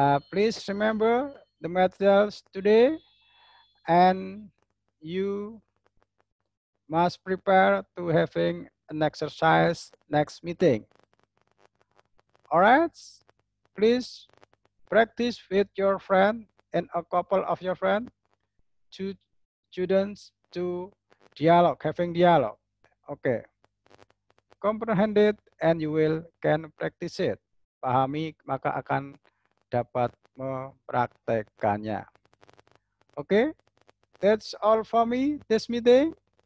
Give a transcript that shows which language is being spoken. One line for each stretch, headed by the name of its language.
English: Please remember the materials today, and you must prepare to having an exercise next meeting. All right. Please practice with your friend and a couple of your friends, two students to dialogue, having dialogue. Okay. Comprehend it and you will can practice it.
Indonesian: Pahami maka akan dapat mempraktekannya.
English: Okay, that's all for me this meeting.